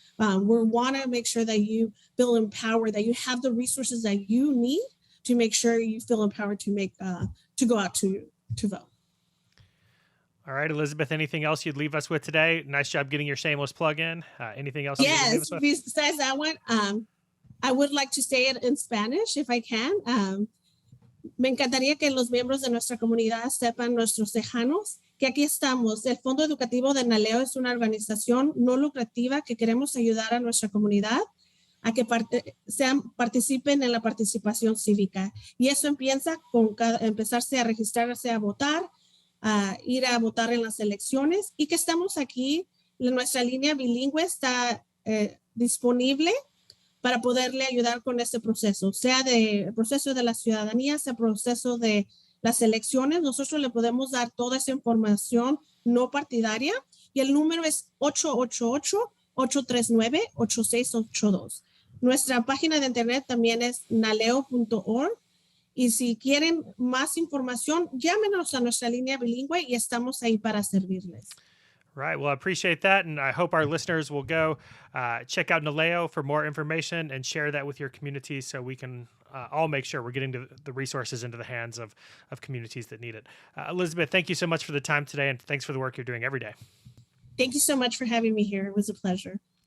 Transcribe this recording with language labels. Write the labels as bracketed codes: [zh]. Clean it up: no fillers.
[en] We want to make sure that you feel empowered, that you have the resources that you need to make sure you feel empowered to go out to vote. All right, Elizabeth, anything else you'd leave us with today? Nice job getting your shameless plug in. Anything else? Yes, besides that one, I would like to say it in Spanish if I can. [es] Me encantaría que los miembros de nuestra comunidad sepan, nuestros tejanos, que aquí estamos. El Fondo Educativo de NALEO es una organización no lucrativa que queremos ayudar a nuestra comunidad a que participen en la participación cívica. Y eso empieza con empezarse a registrarse a votar, a ir a votar en las elecciones, y que estamos aquí, nuestra línea bilingüe está disponible para poderle ayudar con este proceso, sea el proceso de la ciudadanía, sea el proceso de las elecciones. Nosotros le podemos dar toda esa información no partidaria, y el número es 888-839-8682. Nuestra página de internet también es naleo.org. Y si quieren más información, llámenos a nuestra línea bilingüe y estamos ahí para servirles. [en] Right. Well, I appreciate that. And I hope our listeners will go check out NALEO for more information and share that with your community so we can all make sure we're getting the resources into the hands of communities that need it. Elizabeth, thank you so much for the time today, and thanks for the work you're doing every day. Thank you so much for having me here. It was a pleasure.